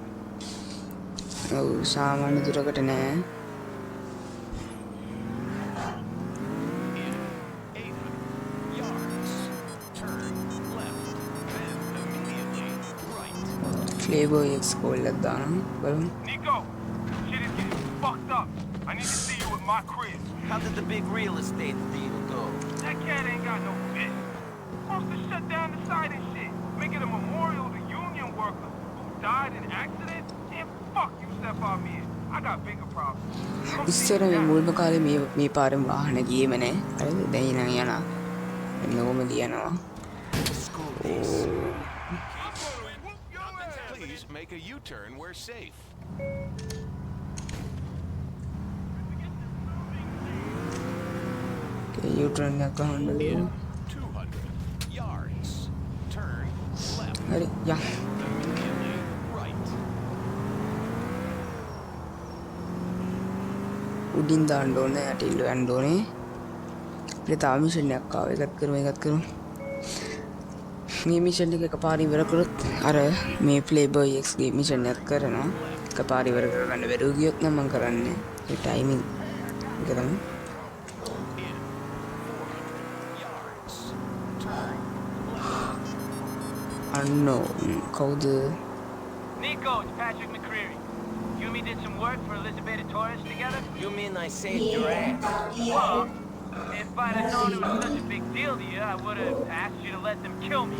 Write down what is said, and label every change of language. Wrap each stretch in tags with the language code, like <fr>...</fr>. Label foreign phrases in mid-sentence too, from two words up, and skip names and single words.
<si>ඔව් සාමාන්‍ය දුරකට නෑ. Playboy X call එක දානවා. බලමු.</si> <en>Nico, shit is getting fucked up. I need to see you at my crib. How did the big real estate deal go? That cat ain't got no bitch. Supposed to shut down the site and shit. Make it a memorial to union workers who died in accident. And fuck you, Stefan me. I got bigger problems. Come see</en> <si>ඉස්සර</si> <en>me</en> <si>මේ</si> <en>now.</en> <si>මුල්ම කාලේ මේ පාරෙන් වාහන ගියේම නෑ. හරිද? දැන් නම් යනවා. නෝමලි යනවා.</si> <en>Please make a U-turn. We're safe.</en> <si>U-turn එක ගන්න ඕනේ.</si> <en>200 yards. Turn left.</en> <si>හරි යන්න.</si> <en>Immediately right.</en> <si>උඩින් දාන්න ඕනේ. යටිල්ල යන්න ඕනේ. අපිට තාම මිෂන් එකක් ආවා. ඒකත් කරමු. මේ මිෂන් එක එකපාර ඉවර කරොත් අර මේ Playboy X ගේ මිෂන් එකක් කරනවා. එකපාර ඉවර කරගන්න බැරුව ගියොත් නම් මම කරන්නේ ඒ ටයිමින් එක තමයි. unknown කවුද?</si> <en>Nico, it's Patrick McCreary. You and me did some work for Elizabeth Torres together? You mean I saved your ass? Well, if I'd have known it was such a big deal to you, I would have asked you to let them kill me.</en>